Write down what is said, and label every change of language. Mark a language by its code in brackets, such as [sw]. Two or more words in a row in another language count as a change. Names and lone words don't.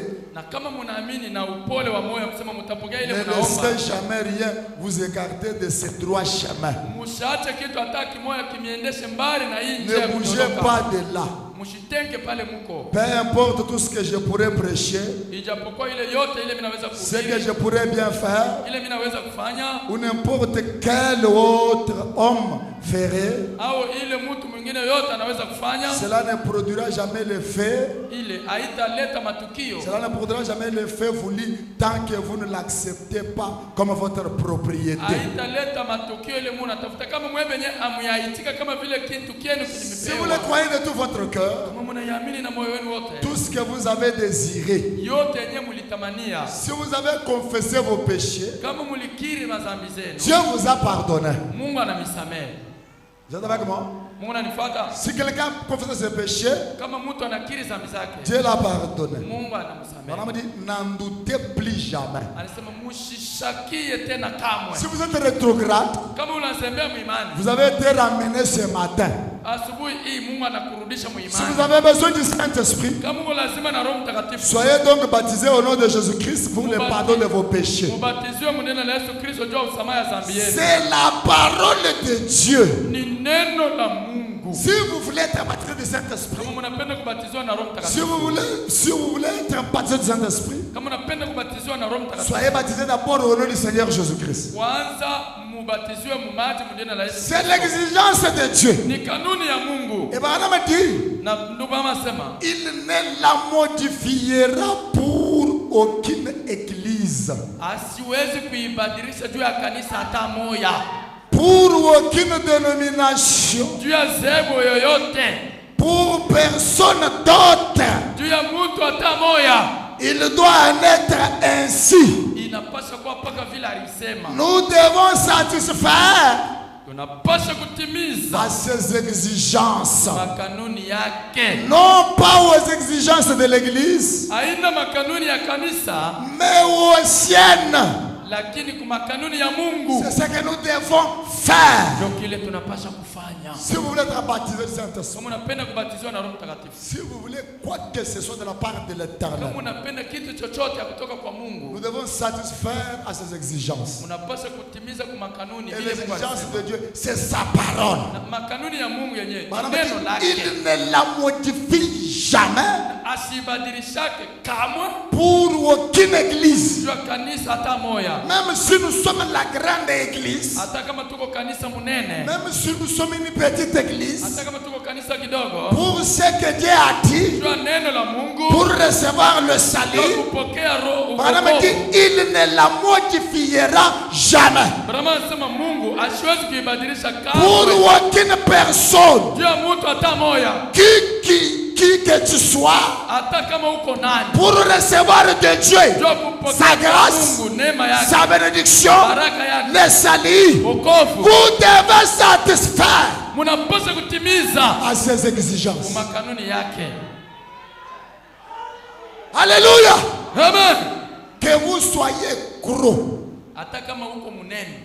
[sw] na kama munaamini na upole wa moyo kusema mtapokea ile ne mnaomba, [fr] laissez jamais rien vous écarter de ce droit chemin. [sw] Msiache kitu hata kimoja kimiendeshe mbali na hii njia. [fr] Ne bougez pas de là. [sw] Msitenge pale mko. [fr] Peu importe tout ce que je pourrais prêcher, [sw] ijapokuwa ile yote ile minaweza [fr] ce que [sw] kuhubiri, [fr] je pourrais bien faire, [sw] ile minaweza kufanya, [fr] ou n'importe quel autre homme ferait, [sw] au ile mtu mwingine yote anaweza kufanya, [fr] cela ne produira jamais l'effet. [sw] ile haitaleta matukio. [fr] Cela ne produira jamais l'effet voulu tant que vous ne l'acceptez pas comme votre propriété. [sw] Haitaleta matukio ile mnatafuta kama mwe wenyewe amuyaitika kama vile kitu kienu kilimepewa. [fr] Si vous le croyez de tout votre cœur, [sw] kama mnaamini na moyo wenu wote, [fr] tout ce que vous avez désiré, [sw] yote yenyewe mlitamania, [fr] si vous avez confessé vos péchés, [sw] kama mlikiri madhambi zenu, [fr] Dieu vous a pardonné. [sw] Mungu anamisamehe. [fr] Vous êtes avec moi? [sw] Mungu ananifuata. [fr] Si quelqu'un confesse ses péchés, [sw] Kama mtu anakiri dhambi zake, [fr] Dieu l'a pardonné. [sw] Mungu anamsamehe. [fr] On m'a dit, n'en doutez plus jamais. [sw] Anasema mushishakie tena kamwe. [fr] Si vous êtes rétrograde, [sw] Kama unazembea muimani, [fr] vous avez été ramené ce matin. [sw] asubuhi hii Mungu anakurudisha [fr] Si [sw] muimani. [fr] vous avez besoin du Saint-Esprit, [sw] Kama uko lazima na Roho Mtakatifu, [fr] soyez donc baptisés au nom de Jésus-Christ pour le pardon de vos péchés. [sw] mubatizwe mu neno la Yesu Kristo juu ya msamaha ya dhambi yenu. [fr] C'est la parole de Dieu. [sw] Ni neno la Mungu. [fr] Si vous voulez être baptisé du Saint-Esprit, [sw] Kama mnapenda kubatizwa na Roho [fr] si vous [sw] Mtakatifu, [fr] voulez être baptisé du Saint-Esprit, [sw] kama mnapenda kubatizwa na Roho Mtakatifu, [fr] soyez baptisés d'abord au nom du Seigneur Jésus-Christ. [sw] kwanza mubatizwe mu maji mu neno la Yesu. [fr] C'est l'exigence de Dieu. [sw] Ni kanuni ya Mungu. [fr] Et Branham dit, [sw] Na ndugu mama sema, [fr] il ne la modifiera pour aucune église, [sw] asiwezi kuibadilisha juu ya kanisa hata moja, [fr] pour aucune dénomination, [sw] juu ya zebu yoyote, [fr] pour personne d'autre. [sw] juu ya mtu hata moja. [fr] Il doit en être ainsi. [sw] Inapasha kuwa paka vile alisema. [fr] Nous devons satisfaire [sw] Tunapasha kutimiza [fr] à ses exigences, [sw] makanuni yake. [fr] non pas aux exigences de l'église, [sw] Haina makanuni ya kanisa, [fr] mais aux siennes. [sw] lakini kwa makanuni ya Mungu. [fr] C'est ce que nous devons faire. [sw] ndio kile tunapasha kufanya. [fr] Si vous voulez être baptisé du Saint-Esprit, [sw] Kama unapenda kubatizwa na Roho Mtakatifu, [fr] si vous voulez quoi que ce soit de la part de l'Éternel, [sw] kama unapenda kitu chochote kutoka kwa [fr] nous [sw] Mungu, [fr] devons satisfaire à ses exigences. [sw] unapaswa kutimiza kwa makanuni [fr] Et [sw] ile Mungu [fr] l'exigence [sw] alisema. [fr] de Dieu, c'est sa parole. [sw] Na makanuni ya Mungu yenyewe [fr] Madame, [sw] neno lake, [fr] il ne la modifie jamais [sw] asibadilishake kamwe [fr] pour aucune église. [sw] juu ya kanisa hata moya. [fr] Même si nous sommes la grande église, [sw] Hata kama tuko kanisa munene, [fr] même si nous sommes une petite église, [sw] hata kama tuko kanisa kidogo, [fr] pour ce que Dieu a dit, [sw] juu ya neno la Mungu, [fr] pour recevoir le [sw] juu [fr] salut, [sw] ya kupokea roho [fr] Madame [sw] uokovu. [fr] dit, il ne la modifiera jamais. [sw] Brahma anasema Mungu asiwezi kuibadilisha [fr] Pour [sw] kamwe [fr] aucune personne, [sw] juu ya mtu hata moya, [fr] qui que tu sois, [sw] hata kama uko nani, [fr] pour recevoir de Dieu [sw] juu ya [fr] sa [sw] kupokea [fr] grâce, [sw] Mungu neema yake, [fr] sa bénédiction, [sw] baraka yake, [fr] le salut, [sw] wokovu, [fr] vous devez satisfaire [sw] mnapaswa kutimiza [fr] à ses exigences. [sw] makanuni yake. [fr] Alléluia. [sw] Amen. [fr] Que vous soyez gros, [sw] Hata kama uko munene,